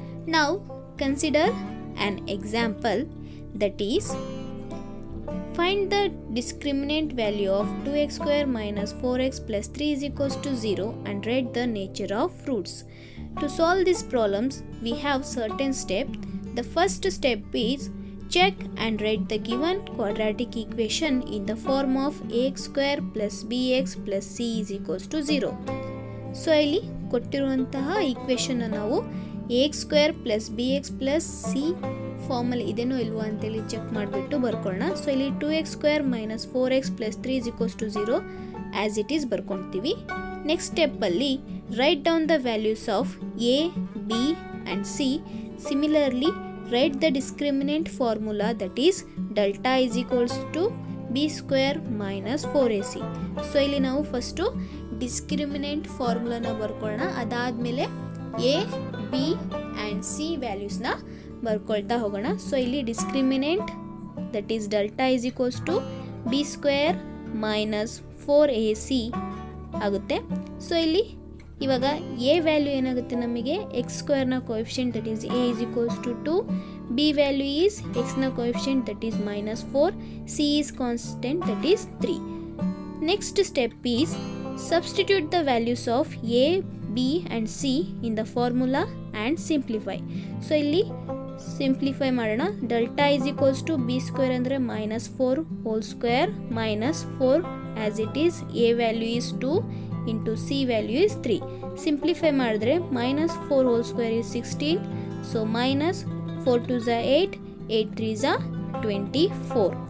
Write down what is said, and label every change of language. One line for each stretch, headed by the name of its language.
English: Now consider an example, that is, find the discriminant value of 2x square minus 4x plus 3 is equals to 0 and write the nature of roots. To solve these problems, we have certain steps. The first step is check and write the given quadratic equation in the form of ax square plus bx plus c is equals to 0.
Kannada: So ಇಲ್ಲಿ ಕೊಟ್ಟಿರುವಂತಹ equation ನಾವು ax square plus bx plus c ಫಾರ್ಮಲ್ಲಿ ಇದೆನೋ ಇಲ್ವೋ ಅಂತೇಳಿ check ಮಾಡಿಬಿಟ್ಟು ಬರ್ಕೊಳ್ಳೋಣ.
English: So ಇಲ್ಲಿ 2x square minus 4x plus 3 is equals to 0 as it is ಬರ್ಕೊಳ್ತೀವಿ. Next ಸ್ಟೆಪ್ಪಲ್ಲಿ right down the values of a, b and c. Similarly write the discriminant formula, that is delta is equals to b square minus 4ac.
Kannada: So ಇಲ್ಲಿ ನಾವು first discriminant ಫಾರ್ಮುಲಾನ ಬರ್ಕೊಳ್ಳೋಣ. ಅದಾದಮೇಲೆ A, B and C ವ್ಯಾಲ್ಯೂಸ್ನ ಬರ್ಕೊಳ್ತಾ ಹೋಗೋಣ.
English: So ಇಲ್ಲಿ discriminant, that is delta is equals to b square minus 4ac ಆಗುತ್ತೆ. So ಇಲ್ಲಿ ಇವಾಗ a value ಏನಾಗುತ್ತೆ ನಮಗೆ ಎಕ್ಸ್ ಸ್ಕ್ವೇರ್ನ coefficient, that is a is equals to 2, b value is ಎಕ್ಸ್ನ coefficient, that is minus 4, c is constant, that is 3. Next step is substitute the values of a, b and c in the formula and simplify.
Kannada: So ಇಲ್ಲಿ simplify ಮಾಡೋಣ.
English: Delta is equals to b square ಅಂದರೆ minus 4 whole square minus 4 as it is a value is 2 into c value is 3. Simplify ಮಾಡಿದ್ರೆ minus 4 whole square is 16. So minus 4 two ಝ 8, 8 3 ಝ 24.